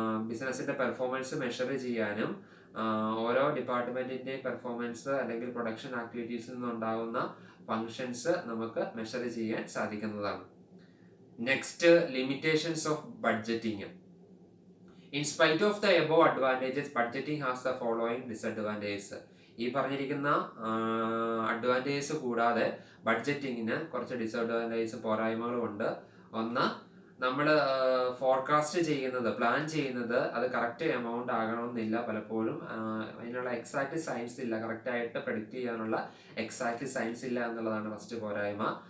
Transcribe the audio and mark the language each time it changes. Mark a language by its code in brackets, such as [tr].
[ml] ബിസിനസിന്റെ performance measure ചെയ്യാനും ഓരോ ഡിപ്പാർട്ട്മെന്റിന്റെ പെർഫോമൻസ് അല്ലെങ്കിൽ പ്രൊഡക്ഷൻ ആക്ടിവിറ്റീസിൽ നിന്നുണ്ടാകുന്ന ഫങ്ഷൻസ് നമുക്ക് മെഷർ ചെയ്യാൻ സാധിക്കുന്നതാണ്. [en] Next, limitations of budgeting. In spite of the above advantages, budgeting has the following disadvantages. [ml] ഈ പറഞ്ഞിരിക്കുന്ന അഡ്വാൻറ്റേജസ് കൂടാതെ ബഡ്ജറ്റിങ്ങിന് കുറച്ച് ഡിസഡ്വാൻറ്റേജസ്, പോരായ്മകളും ഉണ്ട്. 1, നമ്മൾ ഫോർകാസ്റ്റ് ചെയ്യുന്നത്, പ്ലാൻ ചെയ്യുന്നത് അത് കറക്റ്റ് എമൗണ്ട് ആകണമെന്നില്ല. പലപ്പോഴും അതിനുള്ള എക്സാക്ട് സയൻസ് ഇല്ല, കറക്റ്റായിട്ട് പ്രെഡിക്റ്റ് ചെയ്യാനുള്ള എക്സാക്ട് സയൻസ് ഇല്ല എന്നുള്ളതാണ് ഫസ്റ്റ് പോരായ്മ.